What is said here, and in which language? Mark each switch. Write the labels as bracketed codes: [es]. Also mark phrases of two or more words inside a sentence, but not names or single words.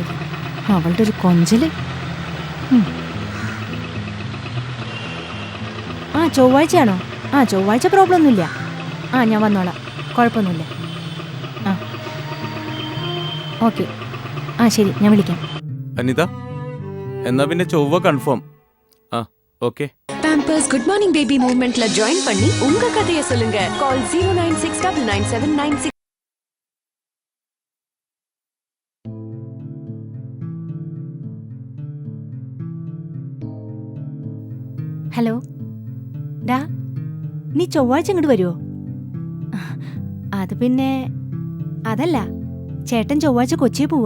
[ml] അവളുടെ ഒരു കൊഞ്ചല്. ആ ചൊവ്വാഴ്ചയാണോ? ആ ചൊവ്വാഴ്ച പ്രോബ്ലം ഒന്നുമില്ല. ആ ഞാൻ വന്നോളാം, കുഴപ്പമൊന്നുമില്ല. ആ ഓക്കെ. ആ ശരി, ഞാൻ വിളിക്കാം. അനിത, എന്നാ പിന്നെ ചൊവ്വ കൺഫേം. ആ ഓക്കെ. [ta] பாம்பர்ஸ் குட் மார்னிங் பேபி மூவ்மெண்ட்ல ஜாயின் பண்ணி உங்க கதையை சொல்லுங்க. கால் 096997996. [ml] ഹലോ ഡാ, നീ ചൊവ്വാഴ്ച ഇങ്ങോട്ട് വരുമോ? അത് പിന്നെ അതല്ല, ചേട്ടൻ ചൊവ്വാഴ്ച കൊച്ചിയിൽ പോവാ.